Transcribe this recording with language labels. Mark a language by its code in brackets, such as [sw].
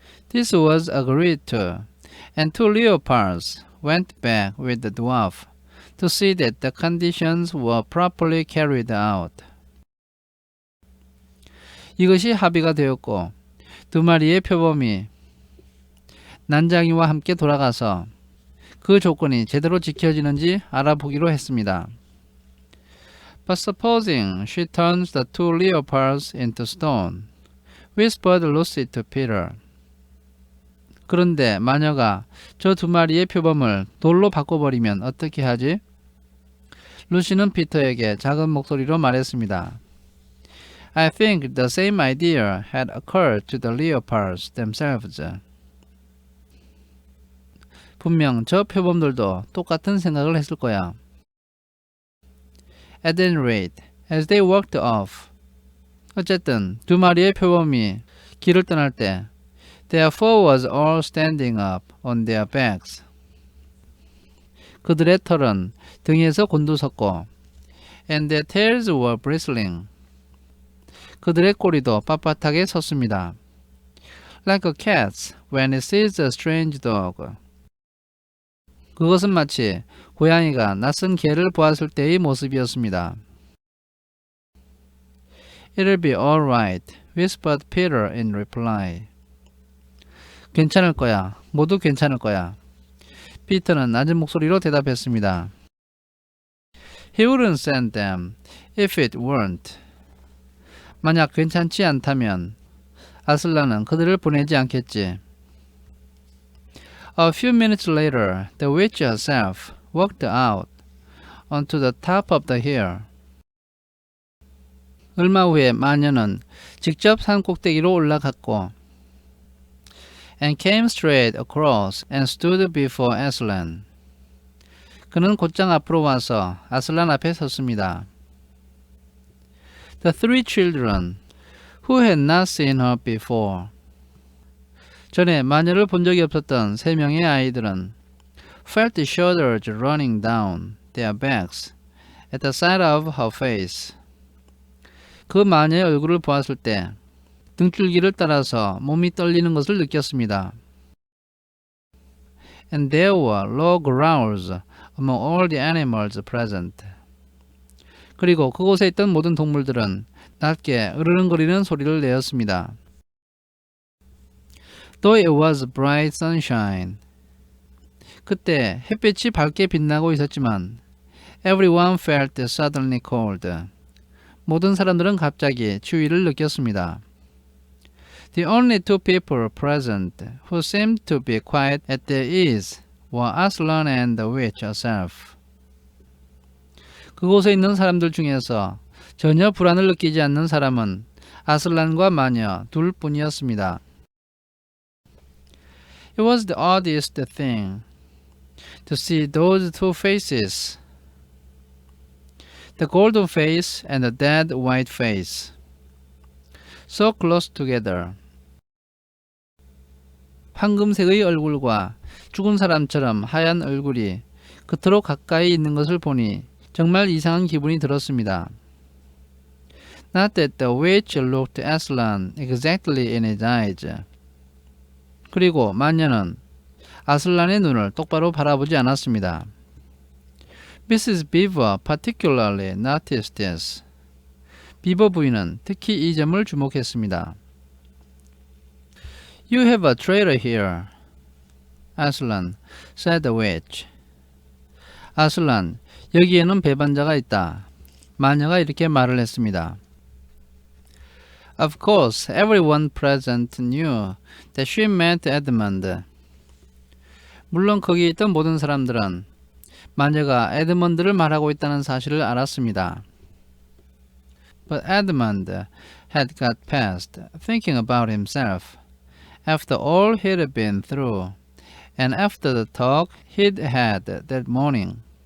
[en] This was agreed to, and two leopards went back with the dwarf to see that the conditions were properly carried out. [ko] 이것이 합의가 되었고 두 마리의 표범이 난장이와 함께 돌아가서 그 조건이 제대로 지켜지는지 알아보기로 했습니다. [en] But supposing she turns the two leopards into stone, whispered Lucy to Peter. [ko] 그런데 마녀가 저 두 마리의 표범을 돌로 바꿔버리면 어떻게 하지? 루시는 피터에게 작은 목소리로 말했습니다. [en] I think the same idea had occurred to the leopards themselves. [ko] 분명 저 표범들도 똑같은 생각을 했을 거야. [en] At any rate, as they walked off. [ko] 어쨌든 두 마리의 표범이 길을 떠날 때 [en] their fur was all standing up on their backs. [ko] 그들의 털은 등에서 곤두섰고 [en] and their tails were bristling. [ko] 그들의 꼬리도 빳빳하게 섰습니다. [en] Like a cat's when it sees a strange dog. [ko] 그것은 마치 고양이가 낯선 개를 보았을 때의 모습이었습니다. [en] It'll be all right, whispered Peter in reply. [ko] 괜찮을 거야. 모두 괜찮을 거야. 피터는 낮은 목소리로 대답했습니다. [en] He wouldn't send them if it weren't. [ko] 만약 괜찮지 않다면 아슬란은 그들을 보내지 않겠지. [en] A few minutes later, the witch herself walked out onto the top of the hill. [ko] 얼마 후에 마녀는 직접 산 꼭대기로 올라갔고 [en] and came straight across and stood before Aslan. [ko] 그는 곧장 앞으로 와서 아슬란 앞에 섰습니다. [en] The three children, who had not seen her before. [ko] 전에 마녀를 본 적이 없었던 세 명의 아이들은 [en] felt the shoulders running down their backs at the sight of her face. [ko] 그 마녀의 얼굴을 보았을 때 등줄기를 따라서 몸이 떨리는 것을 느꼈습니다. [en] And there were low growls among all the animals present. [ko] 그리고 그곳에 있던 모든 동물들은 낮게 으르렁거리는 소리를 내었습니다. [en] Though it was bright sunshine. [ko] 그때 햇빛이 밝게 빛나고 있었지만 [en] everyone felt suddenly cold. [ko] 모든 사람들은 갑자기 추위를 느꼈습니다. [en] The only two people present who seemed to be quite at their ease were Aslan and the witch herself. [ko] 그곳에 있는 사람들 중에서 전혀 불안을 느끼지 않는 사람은 아슬란과 마녀 둘뿐이었습니다. [en] It was the oddest thing to see those two faces, the golden face and the dead white face, so close together. [ko] 황금색의 얼굴과 죽은 사람처럼 하얀 얼굴이 그토록 가까이 있는 것을 보니 정말 이상한 기분이 들었습니다. [en] Not that the witch looked Aslan exactly in his eyes. [ko] 그리고 마녀는 아슬란의 눈을 똑바로 바라보지 않았습니다. [en] Mrs. Beaver particularly noticed this. [ko] 비버 부인은 특히 이 점을 주목했습니다. [en] You have a traitor here, Aslan, said the witch. [ko] 아슬란, 여기에는 배반자가 있다. 마녀가 이렇게 말을 했습니다. [en] Of course, everyone present knew that she meant Edmund. [ko] 물론 거기 있던 모든 사람들은 마녀가 에드먼드를 말하고 있다는 사실을 알았습니다. [en] But Edmund had got past thinking about himself after all he'd been through and after the talk he'd had that morning.